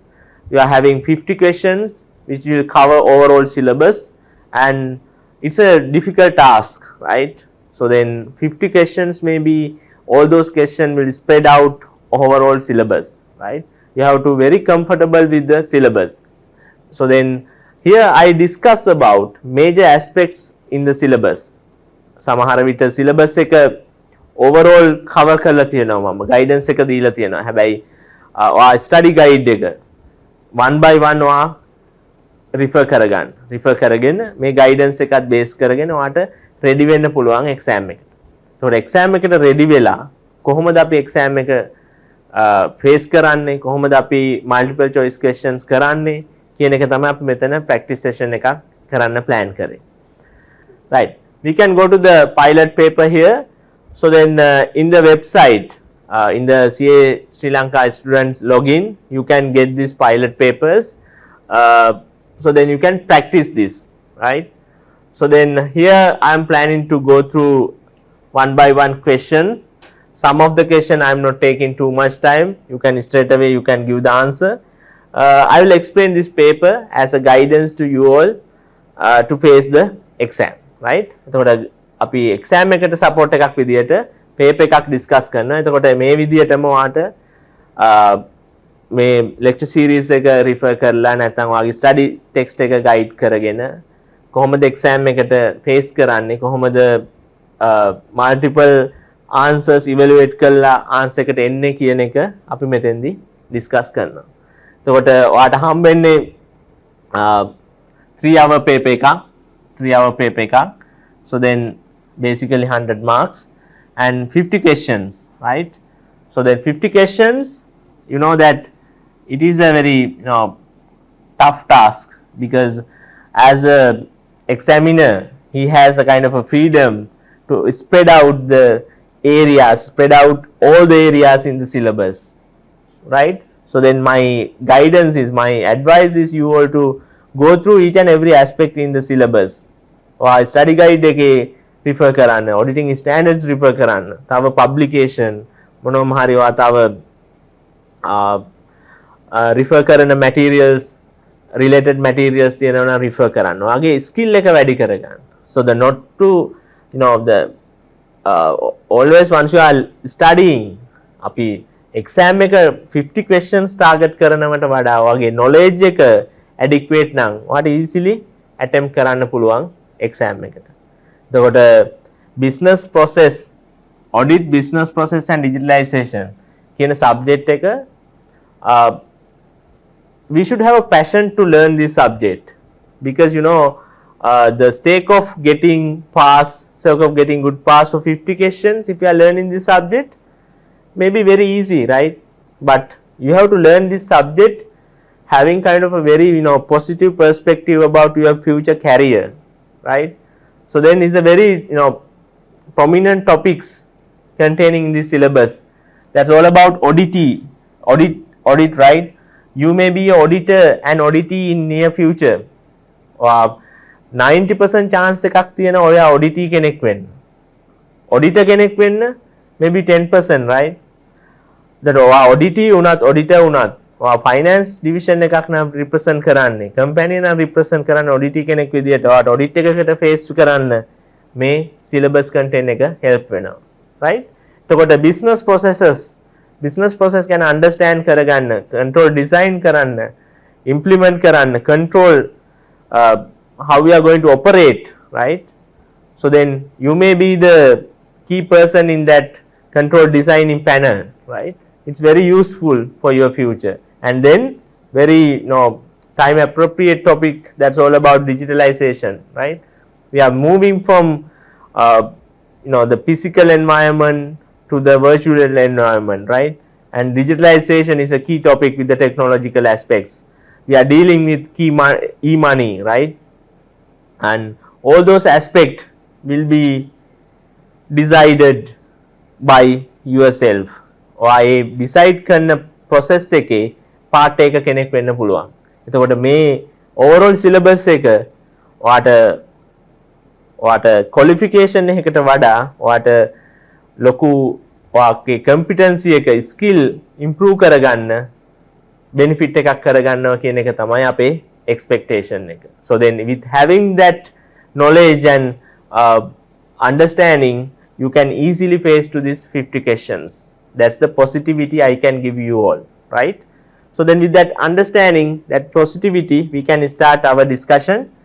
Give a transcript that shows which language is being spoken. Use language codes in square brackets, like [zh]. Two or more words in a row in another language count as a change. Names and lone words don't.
[en] You are having 50 questions which will cover overall syllabus, and it's a difficult task, right? So then 50 questions, maybe all those questions will spread out overall syllabus, right? You have to be very comfortable with the syllabus. So then here I discuss about major aspects in the syllabus. [si] සමහර විට syllabus එක [en] overall cover [si] කරලා තියෙනවා, මම guidance එක දීලා තියෙනවා. හැබැයි [en] study guide [si] එක [en] one by one refer [si] කරගෙන මේ guidance එකත් base කරගෙන ඔයාට ready වෙන්න පුළුවන් exam එකට. ඒතකොට exam එකට ready වෙලා කොහොමද අපි exam එක face කරන්නේ, කොහොමද අපි [en] multiple choice questions [si] කරන්නේ කියන එක තමයි අපි මෙතන [en] practice session [si] එකක් කරන්න plan කරේ. [en] Right, we can go to the pilot paper here. So then in the website, in the CA Sri Lanka students login, you can get these pilot papers. So then you can practice this, right? So then here I am planning to go through one by one questions. Some of the question I am not taking too much time. You can straight away you can give the answer. I will explain this paper as a guidance to you all to face the exam, right? [si] එතකොට අපි exam එකට support එකක් විදියට paper එකක් discuss කරනවා. එතකොට මේ විදියටම ඔයාට මේ [en] lecture series [si] එක refer කරලා නැත්නම් ඔයාගේ [en] study text [si] එක guide කරගෙන කොහොමද exam එකට face කරන්නේ, කොහොමද [en] multiple answers evaluate [si] කරලා answer එකට එන්නේ කියන එක අපි මෙතෙන්දී discuss කරනවා. එතකොට ඔයාට හම්බෙන්නේ [en] 3-hour paper [si] එකක්. [en] So then basically 100 marks and 50 questions, right? So then 50 questions, you know that it is a very tough task, because as a examiner he has a kind of a freedom to spread out the areas, spread out all the areas in the syllabus, right? So then my guidance is, my advice is you all to go through each and every aspect in the syllabus. Study guide [si] එකේ refer කරන්න, [en] auditing standards refer [si] කරන්න, තව publication මොනවම හරි ඔයා තව refer කරන materials, [en] related materials [si] තියෙනවා refer කරන්න. ඔයාගේ skill එක වැඩි කරගන්න. [en] So the not to the always once you are studying, [si] අපි exam එක [en] 50 questions target [si] කරනවට වඩා ඔයාගේ knowledge එක adequate නම් ඔයාට [en] easily attempt [si] කරන්න පුළුවන් exam එකට. [en] එතකොට business process, audit, business process and digitalization කියන subject එක we should have a passion to learn this subject, because the sake of getting good pass for 50 questions, if you are learning this subject, may be very easy, right? But you have to learn this subject having kind of a very positive perspective about your future career, right? So then it's a very prominent topics containing in this syllabus. That's all about audit, right? You may be an auditor and auditee in near future. [si] 90% chance එකක් තියෙනවා ඔයා auditee කෙනෙක් වෙන්න. auditor කෙනෙක් වෙන්න [en] maybe 10%, right? that auditor [si] වුණත් [en] finance division [si] එකක් නම් represent කරන්නේ company නම් represent කරන්නේ auditor කෙනෙක් විදියට ඔයාට audit එකකට face කරන්න මේ [en] syllabus content [si] එක help වෙනවා right එතකොට [en] business process ගැන understand කරගන්න control design කරන්න implement කරන්න control how we are going to operate right so then you may be the key person in that control designing panel right it's very useful for your future and then very time appropriate topic that's all about digitalization right we are moving from the physical environment to the virtual environment right and digitalization is a key topic with the technological aspects we are dealing with e-money right and all those aspects will be decided by yourself [si] ඔයා decide කරන process එකේ part එක කෙනෙක් වෙන්න පුළුවන්. එතකොට මේ overall syllabus එක ඔයාට qualification එකකට වඩා ඔයාට ලොකු ඔයාගේ competency එක [en] skill improve [si] කරගන්න benefit එකක් කරගන්නවා කියන එක තමයි අපේ expectation එක. [en] So then with having that knowledge and understanding you can easily face to these 50 questions. That's the positivity I can give you all, right? So then with that understanding, that positivity, we can start our discussion.